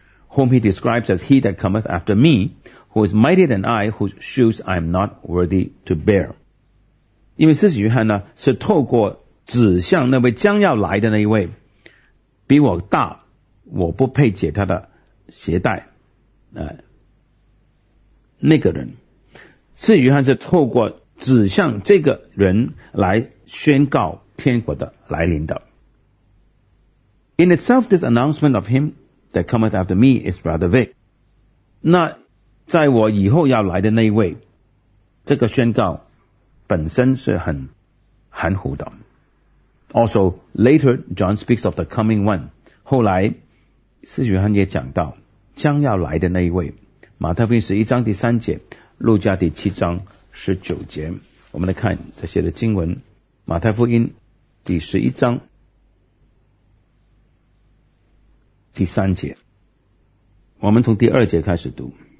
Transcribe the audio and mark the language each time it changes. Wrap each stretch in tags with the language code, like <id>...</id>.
<en>whom he describes as he that cometh after me, who is mightier than I, whose shoes I am not worthy to bear.</en> <zh>因为施洗约翰呢，是透过指向那位将要来的那一位，比我大，我不配解他的鞋带，那个人。施洗约翰是透过指向这个人来宣告天国的来临的。</zh> <en>In itself, this announcement of him that cometh after me is rather vague.</en> <zh>那在我以后要来的那一位，这个宣告本身是很含糊的。</zh> <en>Also, later, John speaks of the coming one.</en> <zh>后来，施洗约翰也讲到将要来的那一位。马太福音十一章第三节，路加第七章十九节。我们来看这些的经文。马太福音第十一章第三节，我们从第二节开始读。</zh>